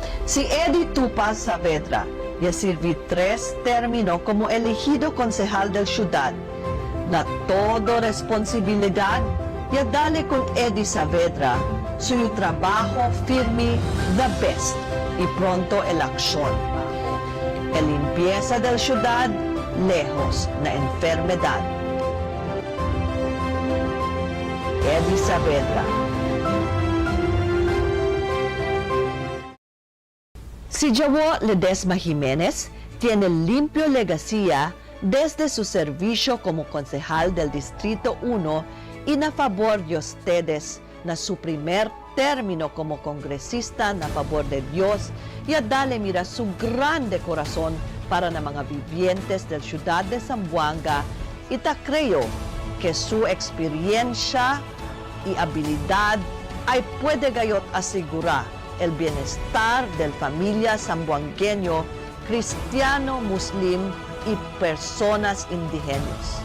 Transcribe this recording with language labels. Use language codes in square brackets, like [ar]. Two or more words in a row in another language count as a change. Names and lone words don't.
[cbk] Si Eddie Tupa Saavedra ya sirvi 3 término como elegido concejal del ciudad. Na todo responsibilidad ya dale con Eddie Saavedra suyo trabajo firme [en] the best [cbk] y pronto el acción. El limpieza del ciudad lejos na enfermedad. Eddie Saavedra. Si Jawo Ledesma Jiménez tiene limpio legacía desde su servicio como concejal del Distrito 1 y na favor de ustedes na su primer término como congresista na favor de Dios y a dale mira su grande corazón para na mga vivientes del ciudad de Zamboanga y ta creo que su experiencia y habilidad ay puede gayot asegurar el bienestar del familia zamboangueño, cristiano, muslim y personas indígenas.